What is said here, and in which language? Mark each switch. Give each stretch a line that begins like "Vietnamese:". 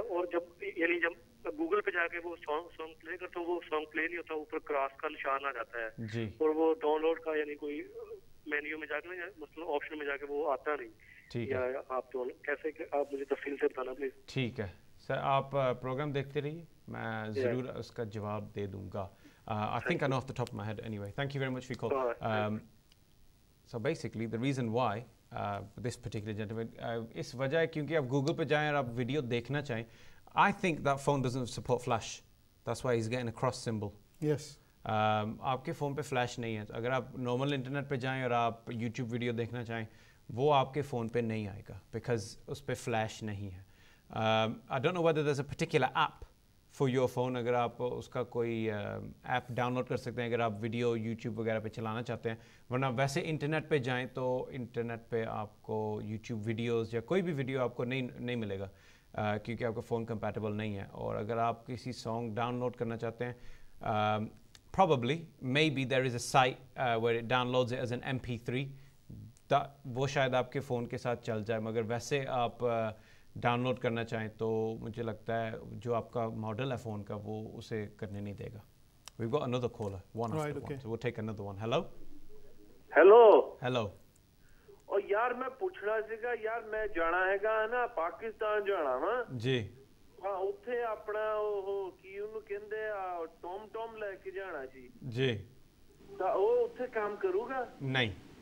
Hindi: और जब गूगल पे जाके वो सॉन्ग प्ले करता हूँ, वो सॉन्ग प्ले नहीं होता, ऊपर क्रॉस का निशान आ जाता है जी। और वो डाउनलोड का यानी कोई मेन्यू में जाके ना, मतलब ऑप्शन में जाके वो आता नहीं। ठीक है, आप कैसे, आप मुझे तफसील से बताना प्लीज। ठीक है सर, आप प्रोग्राम देखते रहिए, मैं ज़रूर उसका जवाब दे दूंगा।
English: I think I know off the top of my head anyway. Thank you very much for your call. So basically the reason why this particular gentleman,
Hindi: इस वजह है क्योंकि आप Google पे जाएं और आप वीडियो देखना चाहें,
English: I think that phone doesn't support flash. That's why he's getting a cross symbol. Yes.
Hindi: आपके फ़ोन पे फ्लैश नहीं है। अगर आप नॉर्मल इंटरनेट पे जाएं और आप YouTube वीडियो देखना चाहें, वो आपके फ़ोन पे नहीं आएगा
English: because
Hindi: उस पे फ्लैश नहीं है।
English: I don't know whether there's a particular app for your phone,
Hindi: अगर आप उसका कोई ऐप डाउनलोड कर सकते हैं अगर आप वीडियो YouTube वगैरह पे चलाना चाहते हैं, वरना वैसे इंटरनेट पे जाएं तो इंटरनेट पे आपको YouTube वीडियोस या कोई भी वीडियो आपको नहीं मिलेगा क्योंकि आपका फ़ोन कंपैटिबल नहीं है। और अगर आप किसी सॉन्ग डाउनलोड करना चाहते हैं,
English: probably maybe there is a site where it downloads it as an MP3,
Hindi: वो शायद आपके फ़ोन के साथ चल जाए, मगर वैसे आप डाउनलोड करना चाहें तो मुझे लगता है जो आपका मॉडल है फ़ोन का वो उसे करने नहीं देगा।
English: We've got another caller, one after one, so we'll take another one. Hello? Hello.
Hindi: और यार मैं पूछना सीगा यार, मैं जाना हैगा ना पाकिस्तान जाना वा जी।
Punjabi: हाँ, उत्थे अपना ਉਹ ਕੀ ਉਹਨੂੰ ਕਹਿੰਦੇ ਆ ਟੋਮ ਲੈ ਕੇ ਜਾਣਾ
Hindi: जी।
Punjabi: ਤਾਂ ਉਹ ਉੱਥੇ काम करूगा?
Hindi: नहीं।